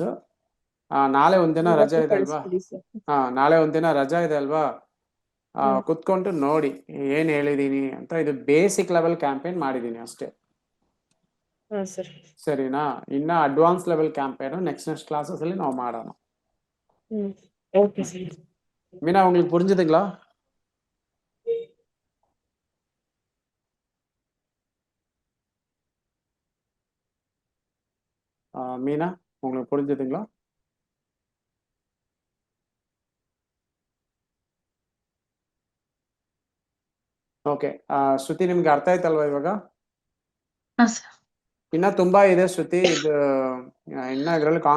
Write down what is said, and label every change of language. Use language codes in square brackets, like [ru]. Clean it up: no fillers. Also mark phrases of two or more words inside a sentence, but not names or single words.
[kn] ನಾಳೆ ಒಂದಿನ ರಜಾ ಇದೆ ಅಲ್ವಾ? ನಾಳೆ ಒಂದಿನ ರಜಾ ಇದೆ ಅಲ್ವಾ? ಕುತ್ಕೊಂಡು ನೋಡಿ ಏನ್ ಹೇಳಿದೀನಿ ಅಂತ. ಇದು [en] basic level campaign [kn] ಮಾಡಿದೀನಿ ಅಷ್ಟೇ. ಸರಿನಾ? ಇನ್ನ [en] advance level campaign next classes [kn] ಅಲ್ಲಿ ನಾವು ಮಾಡೋಣ. [ta] மீனா, உங்களுக்கு புரிஞ்சுதுங்களா? மீனா, உங்களுக்கு புரிஞ்சுதுங்களா? [kn] ಓಕೆ, ಶ್ರುತಿ ನಿಮ್ಗೆ ಅರ್ಥ ಆಯ್ತಲ್ವಾ ಇವಾಗ? ಇನ್ನ ತುಂಬಾ ಇದೆ ಶ್ರುತಿ, ಇದು ಇನ್ನ ಇದರಲ್ಲಿ